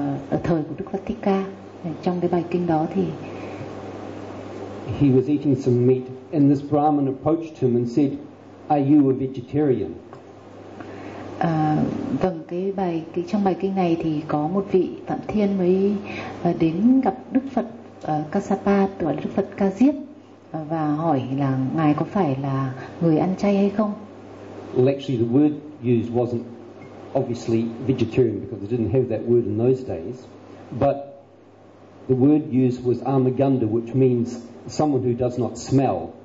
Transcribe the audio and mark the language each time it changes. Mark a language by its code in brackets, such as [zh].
[vi] ở thời của Đức Phật Thích Ca. Trong cái bài kinh đó thì [en] he was eating some meat and this Brahmin approached him and said, "Are you a vegetarian?" [vi] Vâng, trong bài kinh này thì có một vị Phạm Thiên mới đến gặp Đức Phật Kassapa, tức là Đức Phật Ca Diếp, và hỏi là ngài có phải là người ăn chay hay không. [en] Actually, the word used wasn't obviously vegetarian because they didn't have that word in those days, but the word used was amagunda, which means someone who does not smell.